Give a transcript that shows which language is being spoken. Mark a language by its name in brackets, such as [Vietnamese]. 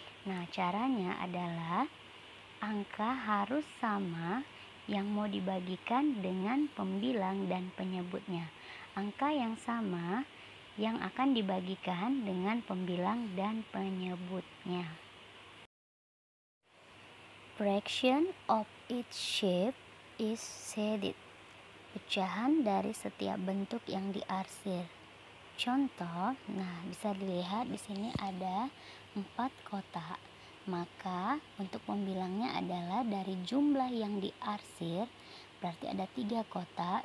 [Indonesian] Nah, caranya adalah angka harus sama yang mau dibagikan dengan pembilang dan penyebutnya. Angka yang sama yang akan dibagikan dengan pembilang dan penyebutnya. [English] Fraction of each shape is shaded. [Indonesian] Pecahan dari setiap bentuk yang diarsir. Contoh, nah bisa dilihat di sini ada 4 kotak. Maka untuk pembilangnya adalah dari jumlah yang diarsir, berarti ada 3 kotak.